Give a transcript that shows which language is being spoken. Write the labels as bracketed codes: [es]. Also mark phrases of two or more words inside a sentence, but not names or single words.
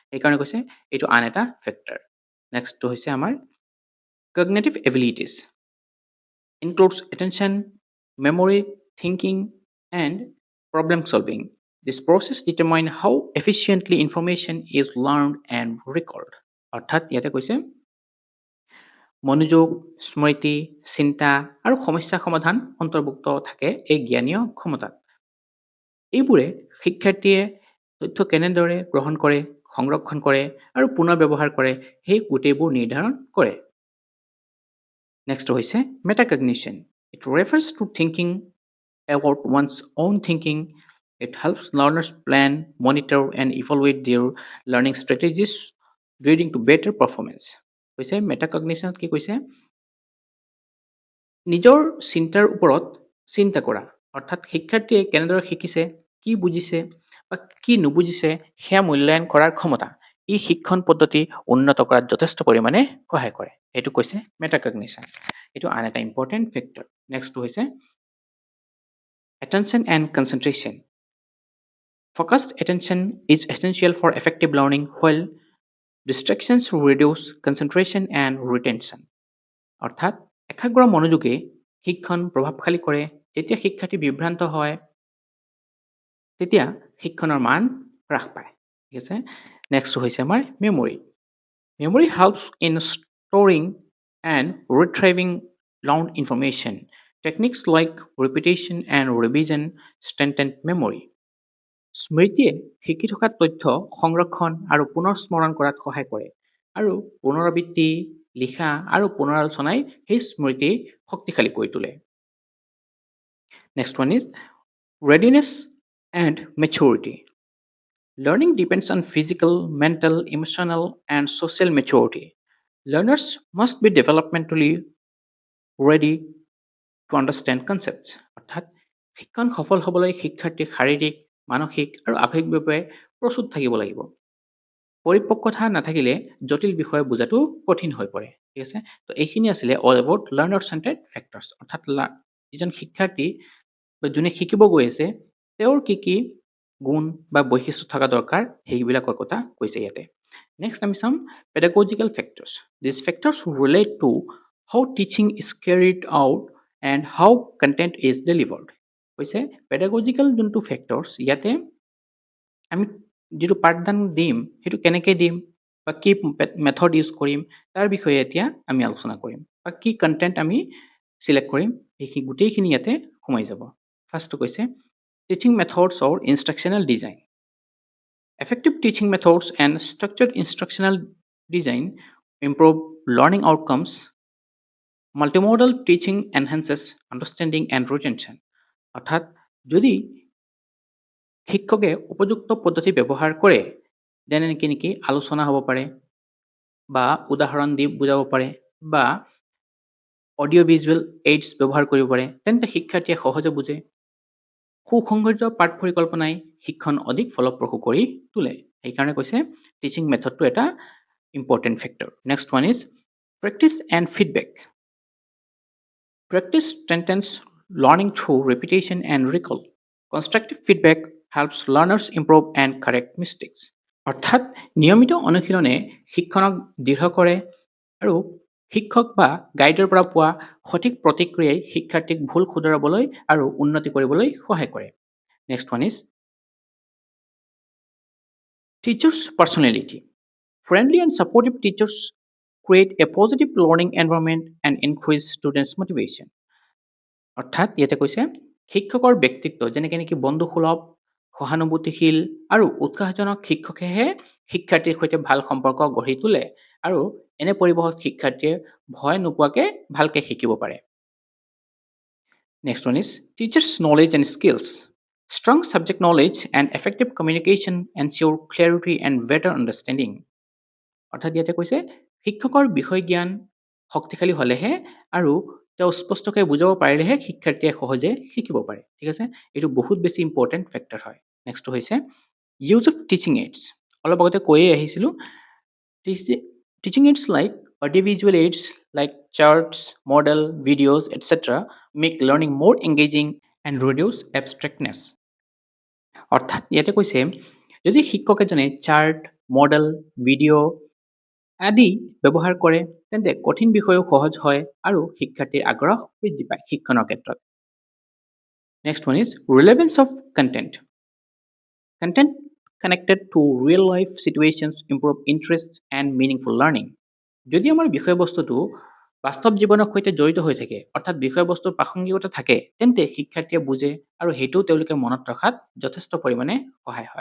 [as] সেইকাৰণে কৈছে এইটো আন এটা ফেক্টৰ। নেক্সটটো হৈছে আমাৰ [en] Cognitive abilities includes attention, memory, thinking, and problem solving. This process determine how efficiently information is learned and recalled. [as] অৰ্থাৎ ইয়াতে কৈছে মনোযোগ, স্মৃতি, চিন্তা আৰু সমস্যা সমাধান অন্তৰ্ভুক্ত থাকে এই জ্ঞানীয় ক্ষমতাত। এইবোৰে শিক্ষাৰ্থীয়ে তথ্য কেনেদৰে গ্ৰহণ কৰে, সংৰক্ষণ কৰে আৰু পুনৰ ব্যৱহাৰ কৰে সেই গোটেইবোৰ নিৰ্ধাৰণ কৰে। Next হৈছে metacognition. [en] It refers to thinking about one's own thinking. It helps learners plan, monitor, and evaluate their learning strategies, leading to better performance. [as] কৈছে metacognition কি কৈছে নিজৰ চিন্তাৰ ওপৰত চিন্তা কৰা অৰ্থাৎ শিক্ষাৰ্থীয়ে কেনেদৰে শিকিছে কি বুজিছে বা কি নুবুজিছে সেয়া মূল্যায়ন কৰাৰ ক্ষমতা ই শিক্ষণ পদ্ধতি উন্নত কৰাত যথেষ্ট পৰিমাণে সহায় কৰে এইটো কৈছে মেটাকগনিশ্যন এইটো আন এটা [en] important factor [as] নেক্সট হৈছে [en] attention and concentration focused attention is essential for effective learning while distractions reduce concentration and retention [as] অৰ্থাৎ একাগ্ৰ মনোযোগে শিক্ষণ প্ৰভাৱশালী কৰে যেতিয়া শিক্ষাৰ্থী বিভ্ৰান্ত হয় তেতিয়া শিক্ষণৰ মান হ্ৰাস পায় ঠিক আছে নেক্সট হৈছে আমাৰ [en] memory helps in storing and retrieving learned information techniques like repetition and revision strengthen memory [as] স্মৃতিয়ে শিকি থকা তথ্য সংৰক্ষণ আৰু পুনৰ স্মৰণ কৰাত সহায় কৰে আৰু পুনৰাবৃত্তি লিখা আৰু পুনৰালোচনাই সেই স্মৃতি শক্তিশালী কৰি তোলে [en] next one is readiness and maturity learning depends on physical mental emotional and social maturity learners must be developmentally ready to understand concepts [as] অৰ্থাৎ শিক্ষণ সফল হ'বলৈ শিক্ষাৰ্থীৰ শাৰীৰিক মানসিক আৰু আৱেগিকভাৱে প্ৰস্তুত থাকিব লাগিব পৰিপক্কতা নাথাকিলে জটিল বিষয় বুজাটো কঠিন হৈ পৰে ঠিক আছে তো এইখিনি আছিলে [en] all about learner centered factors [as] অৰ্থাৎ যিজন শিক্ষাৰ্থী বা যোনে শিকিব গৈ আছে তেওঁৰ কি গুণ বা বৈশিষ্ট্য থকা দৰকাৰ সেইবিলাকৰ কথা কৈছে ইয়াতে নেক্সট আমি চাম [en] pedagogical factors these factors relate to how teaching is carried out and how content is delivered [as] কৈছে pedagogical যোনটো factors ইয়াতে আমি যেটো পাঠদান দিম হেতু কেনেকৈ দিম বা কি [en] method use [as] কৰিম তাৰ বিষয়ে এতিয়া আমি আলোচনা কৰিম বা কি কন্টেন্ট আমি সিলেক্ট কৰিম এই গোটেইখিনি ইয়াতে সোমাই যাব ফাৰ্স্ট কৈছে [en] teaching methods or instructional design effective teaching methods and structured instructional design improve learning outcomes multimodal teaching enhances understanding and retention [as] অর্থাৎ যদি শিক্ষকে উপযুক্ত পদ্ধতি ব্যৱহাৰ কৰে যেনে নেকি আলোচনা হ'ব পাৰে বা উদাহৰণ দি বুজাব পাৰে বা [en] audio visual aids [as] ব্যৱহাৰ কৰিব পাৰে তেন্তে শিক্ষাৰ্থীয়ে সহজে বুজে সুসংগঠিত পাঠ পৰিকল্পনাই শিক্ষণ অধিক ফলপ্ৰসূ কৰি তোলে সেইকাৰণে কৈছে [en] teaching methodটো [as] এটা [en] important factor next one is practice and feedback practice strengthens learning through repetition and recall constructive feedback helps learners improve and correct mistakes [as] অৰ্থাৎ নিয়মিত অনুশীলনে শিক্ষণক দৃঢ় কৰে আৰু শিক্ষক বা গাইডৰ পৰা পোৱা সঠিক প্ৰতিক্ৰিয়াই শিক্ষাৰ্থীক ভুল শুধৰাবলৈ আৰু উন্নতি কৰিবলৈ সহায় কৰে [en] next one is teacher's personality friendly and supportive teachers create a positive learning environment and increase students motivation [as] অৰ্থাৎ ইয়াতে কৈছে শিক্ষকৰ ব্যক্তিত্ব যেনেকৈ নেকি বন্ধুসুলভ সহানুভূতিশীল আৰু উৎসাহজনক শিক্ষকেহে শিক্ষাৰ্থীৰ সৈতে ভাল সম্পৰ্ক গঢ়ি তোলে আৰু এনে পৰিৱেশত শিক্ষাৰ্থীয়ে ভয় নোপোৱাকৈ ভালকৈ শিকিব পাৰে [en] next one is teacher's knowledge and skills strong subject knowledge and effective communication ensure clarity and better understanding [as] অৰ্থাৎ ইয়াতে কৈছে শিক্ষকৰ বিষয় জ্ঞান শক্তিশালী হ'লেহে আৰু তেওঁ স্পষ্টকৈ বুজাব পাৰিলেহে শিক্ষাৰ্থীয়ে সহজে শিকিব পাৰে ঠিক আছে এইটো বহুত বেছি [en] important factor [as] হয় নেক্সট হৈছে [en] use of teaching aids [as] অলপ আগতে কৈয়ে আহিছিলোঁ [en] teaching aids like audiovisual aids like charts, model, videos, etc. make learning more engaging and reduce abstractness. [as] অৰ্থাৎ ইয়াতে কৈছে যদি শিক্ষক এজনে চাৰ্ট মডেল ভিডিঅ' আদি ব্যৱহাৰ কৰে তেন্তে কঠিন বিষয়ো সহজ হয় আৰু শিক্ষাৰ্থীৰ আগ্ৰহ বৃদ্ধি পায় শিক্ষণৰ ক্ষেত্ৰত। [en] Next one is relevance of content. Content connected to real life situations improve interest and meaningful learning. [as] যদি আমাৰ বিষয়বস্তুটো বাস্তৱ জীৱনৰ সৈতে জড়িত হৈ থাকে, অৰ্থাৎ বিষয়বস্তুৰ প্ৰাসংগিকতা থাকে, তেন্তে শিক্ষাৰ্থীয়ে বুজে আৰু সেইটোও তেওঁলোকে মনত ৰখাত যথেষ্ট পৰিমাণে সহায় হয়।